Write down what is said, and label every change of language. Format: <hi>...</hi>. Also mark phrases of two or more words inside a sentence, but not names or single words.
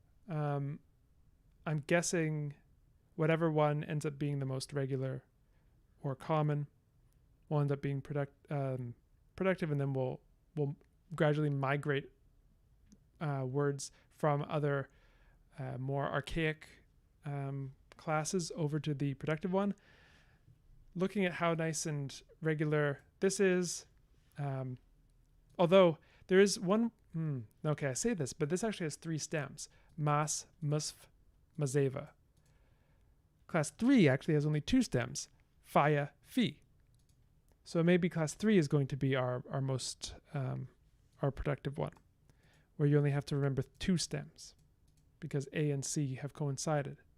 <en>I'm guessing whatever one ends up being the most regular or common will end up being productive, and then we'll gradually migrate words from other more archaic classes over to the productive one. Looking at how nice and regular this is, although there is one, okay, I say this, but this actually has 3 stems: mas, musf, mazeva. Class 3 actually has only 2 stems: faya, fi. So maybe class 3 is going to be our most our productive one, where you only have to remember 2 stems because A and C have coincided.</en>